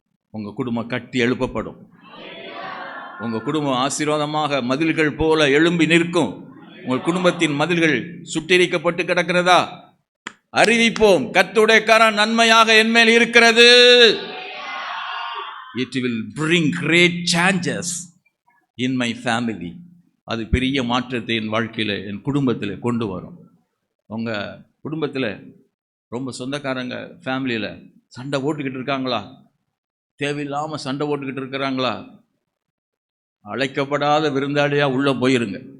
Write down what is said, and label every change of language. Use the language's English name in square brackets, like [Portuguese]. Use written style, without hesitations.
[Tamil] உங்கள் குடும்பம் கட்டி எழுப்பப்படும். உங்கள் குடும்பம் ஆசீர்வாதமாக மதில்கள் போல எழும்பி நிற்கும். உங்கள் குடும்பத்தின் மதில்கள் சுட்டெரிக்கப்பட்டு கிடக்கிறதா? அறிவிப்போம், கர்த்தருடைய கரம் நன்மையாக என்மேல் இருக்கிறது. [English] It will bring great changes in my family. [Tamil] அது பெரிய மாற்றத்தை என் வாழ்க்கையில், என் குடும்பத்தில் கொண்டு வரும். உங்கள் குடும்பத்தில் ரொம்ப சொந்தக்காரங்க ஃபேமிலியில் சண்டை போட்டுக்கிட்டு இருக்காங்களா? தேவையில்லாமல் சண்டை போட்டுக்கிட்டு இருக்கிறாங்களா? அழைக்கப்படாத விருந்தாளியாக உள்ளே போயிருங்க.